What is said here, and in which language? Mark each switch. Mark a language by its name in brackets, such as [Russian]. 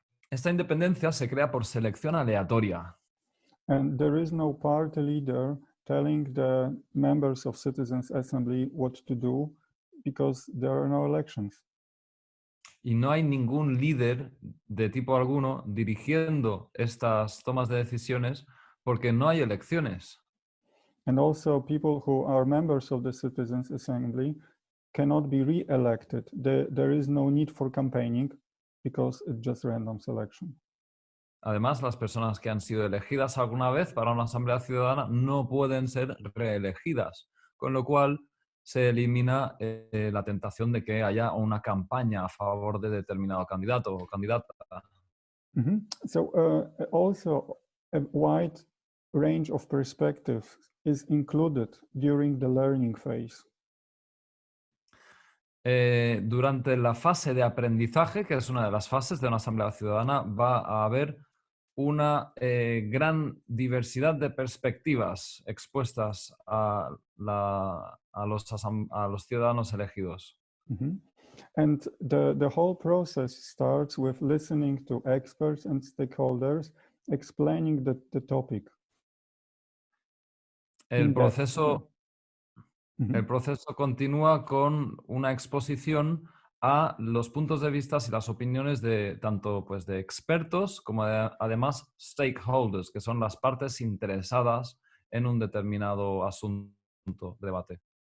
[Spanish] Esta independencia se crea por selección aleatoria. [English] And there is no party leader telling the members of Citizens' Assembly what to do because there are no elections. [Spanish] Y no hay ningún líder de tipo alguno dirigiendo estas tomas de decisiones porque no hay elecciones. [English] And also people who are members of the Citizens' Assembly cannot be re-elected. There is no need for campaigning because it's just random selection. [Spanish] Además, las personas que han sido elegidas alguna vez para una asamblea ciudadana no pueden ser reelegidas, con lo cual se elimina la tentación de que haya una campaña a favor de determinado candidato o candidata. [English] So also a wide range of perspectives is included during the learning phase. [Spanish] Durante la fase de aprendizaje, que es una de las fases de una asamblea ciudadana, va a haber una gran diversidad de perspectivas expuestas a los ciudadanos elegidos. [English] And the whole process starts with listening to experts and stakeholders explaining the topic. [Spanish] El proceso continúa con una exposición a los puntos de vista y las opiniones de tanto pues, de expertos como además stakeholders, que son las partes interesadas en un determinado asunto, debate.